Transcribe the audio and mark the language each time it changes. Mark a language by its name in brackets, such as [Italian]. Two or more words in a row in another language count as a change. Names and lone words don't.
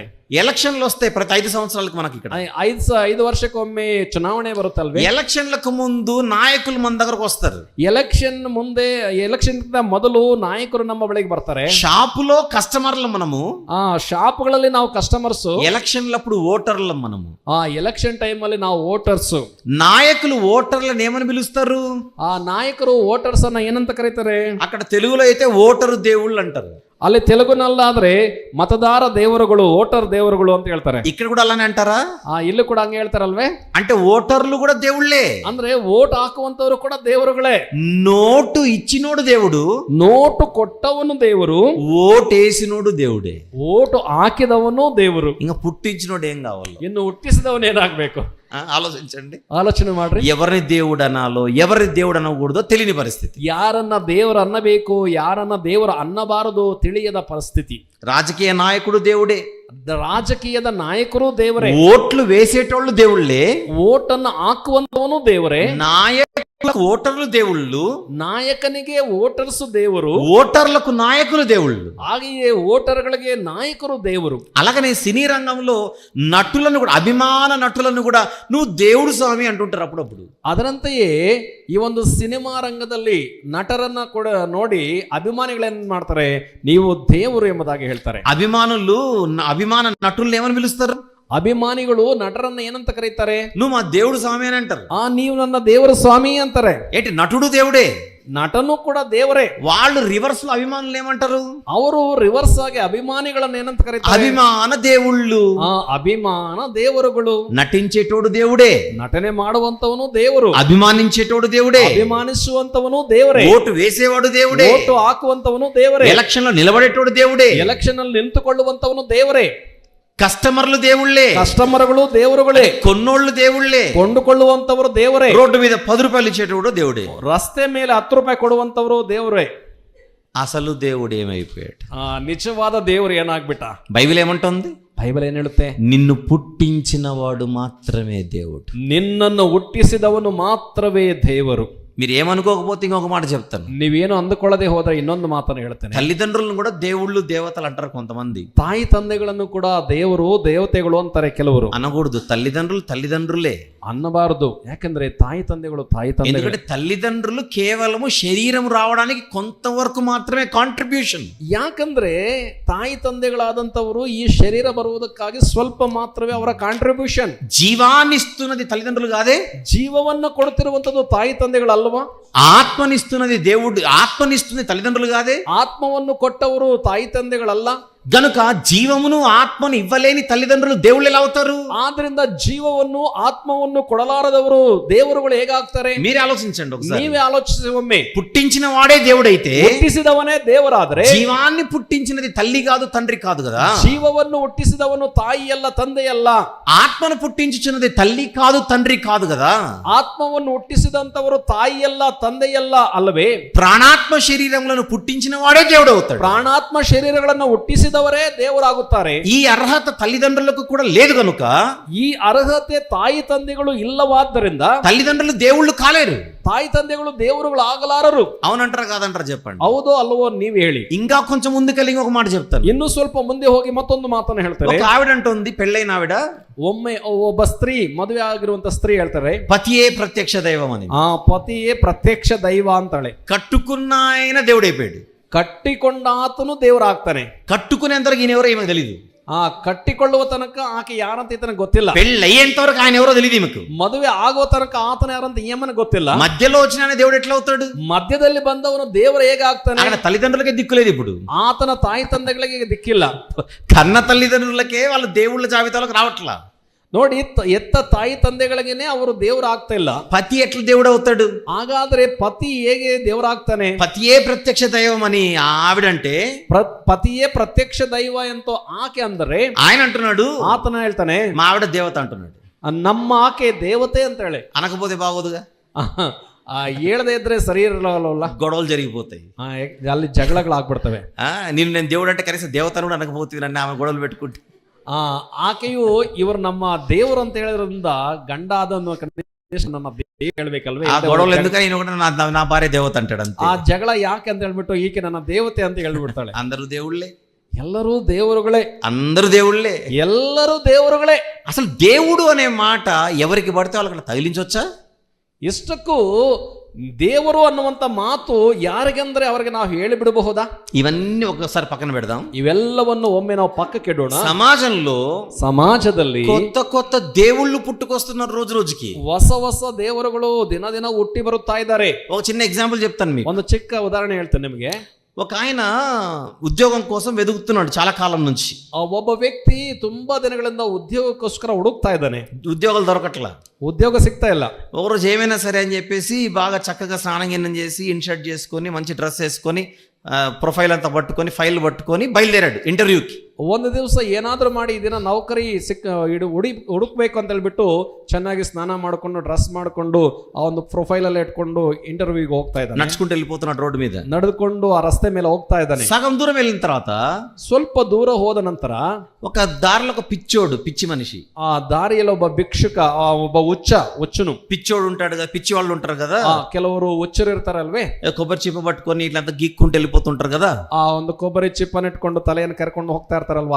[Telugu] ఎలక్షన్లు వస్తాయి ప్రతి 5 సంవత్సరాలకు మనకి ఇక్కడ. [Kannada] 5 ವರ್ಷಕ್ಕೊಮ್ಮೆ ಚುನಾವಣೆ ಬರುತ್ತಲ್ವೇ? [Telugu] ఎలక్షన్లకు ముందు నాయకులు మన దగ్గరకు వస్తారు. [Kannada] ಎಲೆಕ್ಷನ್ ಮೊದಲು ನಾಯಕರು ನಮ್ಮ ಬಳಿಗೆ ಬರ್ತಾರೆ. [Telugu] షాపులో కస్టమర్లు మనము, [Kannada] ಶಾಪ್ಗಳಲ್ಲಿ ನಾವು ಕಸ್ಟಮರ್ಸ್. [Telugu] ఎలక్షన్లప్పుడు ఓటర్లు మనము. [Kannada] ಎಲೆಕ್ಷನ್ ಟೈಮ್ ಅಲ್ಲಿ ನಾವು ವೋಟರ್ಸ್. [Telugu] నాయకులు ఓటర్లను ఏమని పిలుస్తారు? [Kannada] ನಾಯಕರು ವೋಟರ್ಸ್ ಅನ್ನ ಏನಂತ ಕರೀತಾರೆ? [Telugu] అక్కడ తెలుగులో అయితే ఓటరు దేవుళ్ళు అంటారు, [Kannada] ಅಲ್ಲಿ ತೆಲುಗುನಲ್ಲಾದ್ರೆ ಮತದಾರ ದೇವರುಗಳು, ఓటర్ ದೇವರುಗಳು ಅಂತ ಹೇಳ್ತಾರೆ. [Telugu] ఇక్కడ కూడా అలానే అంటారా? [Kannada] ಇಲ್ಲೂ ಕೂಡ ಹಂಗೆ ಹೇಳ್ತಾರಲ್ವೇ? [Telugu] అంటే ఓటర్లు కూడా దేవుళ్ళే, [Kannada] ಅಂದ್ರೆ ವೋಟ್ ಹಾಕುವಂತವ್ರು ಕೂಡ ದೇವರುಗಳೇ. [Telugu] నోటు ఇచ్చినోడు దేవుడు, [Kannada] ನೋಟು ಕೊಟ್ಟವನು ದೇವರು, [Telugu] ఓటేసినోడు దేవుడే, [Kannada] ಓಟು ಹಾಕಿದವನು ದೇವರು. [Telugu] ఇంకా పుట్టించినోడు ఏం కావాలి? [Kannada] ಇನ್ನು ಹುಟ್ಟಿಸಿದವನು ಏನಾಗ್ಬೇಕು? [Telugu] ఆలోచించండి, [Kannada] ಆಲೋಚನೆ ಮಾಡ್ರಿ. [Telugu] ఎవరిని దేవుడు అనాలో ఎవరిని దేవుడు అనకూడదో తెలియని పరిస్థితి. [Kannada] ಯಾರನ್ನ ದೇವರು ಅನ್ನಬೇಕು, ಯಾರನ್ನ ದೇವರು ಅನ್ನಬಾರದು ತಿಳಿಯದ ಪರಿಸ್ಥಿತಿ. [Telugu] రాజకీయ నాయకుడు దేవుడే, [Kannada] ರಾಜಕೀಯದ ನಾಯಕರು ದೇವರೇ, [Telugu] ఓట్లు వేసేటోళ్ళు దేవుళ్ళే, [Kannada] ಓಟನ್ನು ಹಾಕುವಂತವನು ದೇವರೇ, [Telugu] నాయకులకు ఓటర్లు దేవుళ్ళు, [Kannada] ನಾಯಕನಿಗೆ ವೋಟರ್ಸ್ ದೇವರು, [Telugu] ఓటర్లకు నాయకులు దేవుళ్ళు. [Kannada] ಹಾಗೆಯೇ ವೋಟರ್ಗಳಿಗೆ ನಾಯಕರು ದೇವರು. [Telugu] అలాగనే సినీ రంగంలో నటులను కూడా, అభిమాన నటులను కూడా నువ్వు దేవుడు స్వామి అంటుంటారు అప్పుడప్పుడు. [Kannada] ಅದರಂತೆಯೇ ಈ ಒಂದು ಸಿನಿಮಾ ರಂಗದಲ್ಲಿ ನಟರನ್ನ ಕೂಡ ನೋಡಿ ಅಭಿಮಾನಿಗಳೇನ್ ಮಾಡ್ತಾರೆ, ನೀವು ದೇವರು ಎಂಬುದಾಗಿ ಹೇಳ್ತಾರೆ. [Telugu] అభిమాన నటులను ఏమని పిలుస్తారు? [Kannada] ಅಭಿಮಾನಿಗಳು ನಟರನ್ನ ಏನಂತ ಕರೀತಾರೆ? [Telugu] నువ్వు మా దేవుడు స్వామి అని అంటారు. [Kannada] ನೀವು ನನ್ನ ದೇವರ ಸ್ವಾಮಿ ಅಂತಾರೆ. [Telugu] ఏంటి, నటుడు దేవుడే, [Kannada] ನಟನು ಕೂಡ ದೇವರೇ. [Telugu] వాళ్ళు రివర్స్ లో అభిమానులు ఏమంటారు? [Kannada] ಅವರು ರಿವರ್ಸ್ ಆಗಿ ಅಭಿಮಾನಿಗಳನ್ನ ಏನಂತ ಕರೀತಾರೆ? [Telugu] అభిమాన దేవుళ్ళు. [Kannada] ಅಭಿಮಾನ ದೇವರುಗಳು. [Telugu] నటించేటోడు దేవుడే, [Kannada] ನಟನೆ ಮಾಡುವಂತವನು ದೇವರು, [Telugu] అభిమానించేటోడు దేవుడే, [Kannada] ಅಭಿಮಾನಿಸುವಂತವನು ದೇವರೇ, [Telugu] ఓటు వేసేవాడు దేవుడే, [Kannada] ಓಟು ಹಾಕುವಂತವನು ದೇವರೇ, [Telugu] ఎలక్షన్ లో నిలబడేటోడు దేవుడే, [Kannada] ಎಲೆಕ್ಷನ್ ಅಲ್ಲಿ ನಿಂತುಕೊಳ್ಳುವಂತವನು ದೇವರೇ, [Telugu] కస్టమర్లు దేవుళ్ళే, [Kannada] కస్టమర్ಗಳು ದೇವರುಗಳೇ, [Telugu] కొన్నోళ్ళు దేవుళ్ళే, [Kannada] ಕೊಂಡುಕೊಳ್ಳುವಂತವರು ದೇವರೇ, [Telugu] రోడ్డు మీద 10 రూపాయలు ఇచ్చేటోడు దేవుడే, [Kannada] ರಸ್ತೆ ಮೇಲೆ 10 ರೂಪಾಯಿ ಕೊಡುವಂತವರು ದೇವರೇ. [Telugu] అసలు దేవుడు ఏమైపోయాడు? [Kannada] ನಿಜವಾದ ದೇವರು ಏನಾಗ್ಬಿಟ್ಟ? [Telugu] బైబిల్ ఏమంటుంది? [Kannada] ಬೈಬಲ್ ಏನ್ ಹೇಳುತ್ತೆ? [Telugu] నిన్ను పుట్టించిన వాడు మాత్రమే దేవుడు. [Kannada] ನಿನ್ನನ್ನು ಹುಟ್ಟಿಸಿದವನು ಮಾತ್ರವೇ ದೇವರು. [Telugu] మీరు ఏమనుకోకపోతే ఇంకొక మాట చెప్తాను, [Kannada] ನೀವೇನು ಅಂದುಕೊಳ್ಳದೆ ಹೋದ್ರೆ ಇನ್ನೊಂದು ಮಾತನ್ನು ಹೇಳ್ತೇನೆ. [Telugu] తల్లిదండ్రులను కూడా దేవుళ్ళు దేవతలు అంటారు కొంతమంది. [Kannada] ತಾಯಿ ತಂದೆಗಳನ್ನು ಕೂಡ ದೇವರು ದೇವತೆಗಳು ಅಂತಾರೆ ಕೆಲವರು. [Telugu] అనకూడదు, తల్లిదండ్రులు తల్లిదండ్రులే [Kannada] ಅನ್ನಬಾರದು. ಯಾಕಂದ್ರೆ ತಾಯಿ ತಂದೆಗಳು ತಾಯಿ ತಂದೆ. [Telugu] ఎందుకంటే తల్లిదండ్రులు కేవలము శరీరం రావడానికి కొంతవరకు మాత్రమే కాంట్రిబ్యూషన్. [Kannada] ಯಾಕಂದ್ರೆ ತಾಯಿ ತಂದೆಗಳಾದಂತವರು ಈ ಶರೀರ ಬರುವುದಕ್ಕಾಗಿ ಸ್ವಲ್ಪ ಮಾತ್ರವೇ ಅವರ ಕಾಂಟ್ರಿಬ್ಯೂಷನ್. [Telugu] జీవాన్నిస్తున్నది తల్లిదండ్రులు కాదే, [Kannada] ಜೀವವನ್ನು ಕೊಡುತ್ತಿರುವಂತದ್ದು ತಾಯಿ ತಂದೆಗಳಲ್ಲ. [Telugu] ఆత్మనిస్తున్నది దేవుడు, ఆత్మనిస్తుంది తల్లిదండ్రులు కాదే. [Kannada] ಆತ್ಮವನ್ನು ಕೊಟ್ಟವರು ತಾಯಿ ತಂದೆಗಳಲ್ಲ. [Telugu] గనుక జీవమును ఆత్మను ఇవ్వలేని తల్లిదండ్రులు దేవుళ్ళు ఎలా అవుతారు? [Kannada] ಆದ್ರಿಂದ ಜೀವವನ್ನು ಆತ್ಮವನ್ನು ಕೊಡಲಾರದವರು ದೇವರುಗಳು ಹೇಗಾಗ್ತಾರೆ? [Telugu] మీరే ఆలోచించండి ఒకసారి. [Kannada] ನೀವೇ ಆಲೋಚಿಸಿ ಒಮ್ಮೆ. [Telugu] పుట్టించిన వాడే దేవుడైతే, [Kannada] ಹುಟ್ಟಿಸಿದವನೇ ದೇವರಾದ್ರೆ, [Telugu] జీవాన్ని పుట్టించినది తల్లి కాదు తండ్రి కాదు కదా. [Kannada] ಜೀವವನ್ನು ಹುಟ್ಟಿಸಿದವನು ತಾಯಿಯಲ್ಲ ತಂದೆಯಲ್ಲ. [Telugu] ఆత్మను పుట్టించుచున్నది తల్లి కాదు తండ్రి కాదు కదా. [Kannada] ಆತ್ಮವನ್ನು ಹುಟ್ಟಿಸಿದಂತವರು ತಾಯಿಯಲ್ಲ ತಂದೆಯಲ್ಲ ಅಲ್ಲವೇ? [Telugu] ప్రాణాత్మ శరీరములను పుట్టించిన వాడే దేవుడు అవుతాడు. [Kannada] ಪ್ರಾಣಾತ್ಮ ಶರೀರಗಳನ್ನು ಹುಟ್ಟಿಸಿದವರೇ ದೇವರಾಗುತ್ತಾರೆ. [Telugu] ఈ అర్హత తల్లిదండ్రులకు కూడా లేదు కనుక, [Kannada] ಈ ಅರ್ಹತೆ ತಾಯಿ ತಂದೆಗಳು ಇಲ್ಲವಾದ್ದರಿಂದ [Telugu] తల్లిదండ్రులు దేవుళ్ళు కాలేరు, [Kannada] ತಾಯಿ ತಂದೆಗಳು ದೇವರುಗಳು ಆಗಲಾರರು. [Telugu] అవునంటారా కాదంటారా చెప్పండి. [Kannada] ಹೌದೋ ಅಲ್ವೋ ನೀವು ಹೇಳಿ. [Telugu] ఇంకా కొంచెం ముందుకెళ్ళి ఇంకొక మాట చెప్తాను. [Kannada] ಇನ್ನೂ ಸ್ವಲ್ಪ ಮುಂದೆ ಹೋಗಿ ಮತ್ತೊಂದು ಮಾತನ್ನು ಹೇಳ್ತಾರೆ. [Telugu] ఒక ఆవిడ అంటుంది, పెళ్ళైన ఆవిడ, [Kannada] ಒಮ್ಮೆ ಒಬ್ಬ ಸ್ತ್ರೀ, ಮದುವೆ ಆಗಿರುವಂತ ಸ್ತ್ರೀ ಹೇಳ್ತಾರೆ, [Telugu] పతియే ప్రత్యక్ష దైవం అని. [Kannada] ಪತಿಯೇ ಪ್ರತ್ಯಕ್ಷ ದೈವ ಅಂತಾಳೆ. [Telugu] కట్టుకున్న ఆయన దేవుడైపోయాడు. [Kannada] ಕಟ್ಟಿಕೊಂಡ ಆತನು ದೇವರಾಗ್ತಾನೆ. [Telugu] కట్టుకునేంతవరకు ఈయన ఎవరో ఈమెకు తెలియదు. [Kannada] ಆ ಕಟ್ಟಿಕೊಳ್ಳುವ ತನಕ ಆಕೆ ಯಾರಂತ ఈతనకు ಗೊತ್ತಿಲ್ಲ. [Telugu] పెళ్ళి అయ్యేంతవరకు ఆయన ఎవరో తెలియదు ఈమెకు. [Kannada] ಮದುವೆ ಆಗುವ ತನಕ ಆತನ ಯಾರಂತ ఈమెను ಗೊತ್ತಿಲ್ಲ. [Telugu] మధ్యలో వచ్చిన దేవుడు ఎట్లా అవుతాడు? [Kannada] ಮಧ್ಯದಲ್ಲಿ ಬಂದವನು ದೇವರು ಹೇಗೆ ಆಗ್ತಾನೆ? [Telugu] ఆయన తల్లిదండ్రులకే దిక్కులేదు ఇప్పుడు. [Kannada] ಆತನ ತಾಯಿ ತಂದೆಗಳಿಗೆ ದಿಕ್ಕಿಲ್ಲ. [Telugu] కన్న తల్లిదండ్రులకే వాళ్ళు దేవుళ్ళ జాబితాలోకి రావట్లా. [Kannada] ನೋಡಿ, ಎತ್ತ ತಾಯಿ ತಂದೆಗಳಿಗೇನೆ ಅವರು ದೇವರಾಗ್ತಾ ಇಲ್ಲ. [Telugu] పతి ఎట్లా దేవుడు అవుతాడు? [Kannada] ಹಾಗಾದ್ರೆ ಪತಿ ಹೇಗೆ ದೇವರಾಗ್ತಾನೆ? [Telugu] పతియే ప్రత్యక్ష దైవం అని ఆవిడంటే, [Kannada] ಪತಿಯೇ ಪ್ರತ್ಯಕ್ಷ ದೈವ ಎಂತೋ ಆಕೆ ಅಂದರೆ [Telugu] ఆయన అంటున్నాడు, [Kannada] ಆತನ ಹೇಳ್ತಾನೆ [Telugu] మా ఆవిడ దేవత అంటున్నాడు. [Kannada] ನಮ್ಮ ಆಕೆ ದೇವತೆ ಅಂತ ಹೇಳಿ. [Telugu] అనకపోతే బాగోదుగా, [Kannada] ಹೇಳದೇ ಇದ್ರೆ ಸರಿ ಇರಲ್ಲ, [Telugu] గొడవలు జరిగిపోతాయి, [Kannada] ಅಲ್ಲಿ ಜಗಳಗಳಾಗ್ಬಿಡ್ತವೆ. [Telugu] నేను దేవుడు అంటే కనీసం దేవతను కూడా అనకపోతే నన్ను ఆమె గొడవలు పెట్టుకుంటే. [Kannada] ಆಕೆಯು ಇವರು ನಮ್ಮ ದೇವರು ಅಂತ ಹೇಳಿದ್ರಿಂದ ಗಂಡ ಅದನ್ನು ನನ್ನ ಹೇಳ್ಬೇಕಲ್ವೇ? [Telugu] ఆ గొడవలు ఎందుకని ఈయన కూడా నా భార్య దేవత అంటాడు అంతే. [Kannada] ಆ ಜಗಳ ಯಾಕೆ ಅಂತ ಹೇಳ್ಬಿಟ್ಟು ಈಕೆ ನನ್ನ ದೇವತೆ ಅಂತ ಹೇಳ್ಬಿಡ್ತಾಳೆ. [Telugu] అందరూ దేవుళ్ళే, [Kannada] ಎಲ್ಲರೂ ದೇವರುಗಳೇ, [Telugu] అందరూ దేవుళ్ళే, [Kannada] ಎಲ್ಲರೂ ದೇವರುಗಳೇ. [Telugu] అసలు దేవుడు అనే మాట ఎవరికి పడితే వాళ్ళకి తగిలించవచ్చా? [Kannada] ಇಷ್ಟಕ್ಕೂ ದೇವರು ಅನ್ನುವಂತ ಮಾತು ಯಾರಿಗಂದ್ರೆ ಅವರಿಗೆ ನಾವು ಹೇಳಿಬಿಡಬಹುದಾ? [Telugu] ఇవన్నీ ఒకసారి పక్కన పెడదాం. [Kannada] ಇವೆಲ್ಲವನ್ನು ಒಮ್ಮೆ ನಾವು ಪಕ್ಕಕ್ಕೆ ಇಡೋಣ. ಸಮಾಜದಲ್ಲಿ [Telugu] కొత్త కొత్త దేవుళ్ళు పుట్టుకొస్తున్నారు రోజు రోజుకి. [Kannada] ಹೊಸ ಹೊಸ ದೇವರುಗಳು ದಿನ ದಿನ ಹುಟ್ಟಿ ಬರುತ್ತಾ ಇದ್ದಾರೆ. [Telugu] ఒక చిన్న ఎగ్జాంపుల్ చెప్తాను మీకు. [Kannada] ಒಂದು ಚಿಕ್ಕ ಉದಾಹರಣೆ ಹೇಳ್ತೇನೆ ನಿಮಗೆ. [Telugu] ఒక ఆయన ఉద్యోగం కోసం వెతుకుతున్నాడు చాలా కాలం నుంచి. [Kannada] ಒಬ್ಬ ವ್ಯಕ್ತಿ ತುಂಬಾ ದಿನಗಳಿಂದ ಉದ್ಯೋಗಕ್ಕೋಸ್ಕರ ಹುಡುಕ್ತಾ ಇದ್ದಾನೆ. [Telugu] ఉద్యోగాలు దొరకట్లా, [Kannada] ಉದ್ಯೋಗ ಸಿಗ್ತಾ ಇಲ್ಲ. [Telugu] ఒకరోజు ఏమైనా సరే అని చెప్పేసి బాగా చక్కగా స్నానం గిన్నం చేసి ఇన్షర్ట్ చేసుకొని మంచి డ్రెస్ వేసుకొని ప్రొఫైల్ అంతా పట్టుకొని ఫైల్ పట్టుకొని బయలుదేరాడు ఇంటర్వ్యూకి. [Kannada] ಒಂದು ದಿವಸ ಏನಾದರೂ ಮಾಡಿ ಈ ದಿನ ನೌಕರಿ ಹುಡುಕ್ಬೇಕು ಅಂತ ಹೇಳ್ಬಿಟ್ಟು ಚೆನ್ನಾಗಿ ಸ್ನಾನ ಮಾಡಿಕೊಂಡು ಡ್ರೆಸ್ ಮಾಡಿಕೊಂಡು ಆ ಒಂದು ಪ್ರೊಫೈಲ್ ಅಲ್ಲಿ ಇಟ್ಕೊಂಡು ಇಂಟರ್ವ್ಯೂಗೆ ಹೋಗ್ತಾ ಇದ್ದಾನೆ. [Telugu] ನಡ್ಸ್ಕೊಂಡು వెళ్ళిపోతున్నాడు రోడ్డు మీద, [Kannada] ನಡೆದುಕೊಂಡು ಆ ರಸ್ತೆ ಮೇಲೆ ಹೋಗ್ತಾ ಇದ್ದಾನೆ. [Telugu] సగం దూరం వెళ్ళిన తర్వాత [Kannada] ಸ್ವಲ್ಪ ದೂರ ಹೋದ ನಂತರ [Telugu] ఒక దారిలో ఒక పిచ్చి మనిషి, ఆ దారిలో [Kannada] ಒಬ್ಬ ಭಿಕ್ಷುಕ, ಒಬ್ಬ ಹುಚ್ಚನು [Telugu] పిచ్చోడు ఉంటాడు కదా, పిచ్చి వాళ్ళు ఉంటారు కదా, [Kannada] ಕೆಲವರು ಹುಚ್ಚರು ಇರ್ತಾರಲ್ವೇ, [Telugu] కొబ్బరి చిప్ప పట్టుకొని ఇట్లా గీక్కుంటూ వెళ్ళిపోతుంటారు కదా, ఆ [Kannada] ಒಂದು ಕೊಬ್ಬರಿ ಚಿಪ್ಪನ ಇಟ್ಕೊಂಡು ತಲೆಯನ್ನು ಕರ್ಕೊಂಡು ಹೋಗ್ತಾ ಇರ್ತಾರಲ್ವಾ.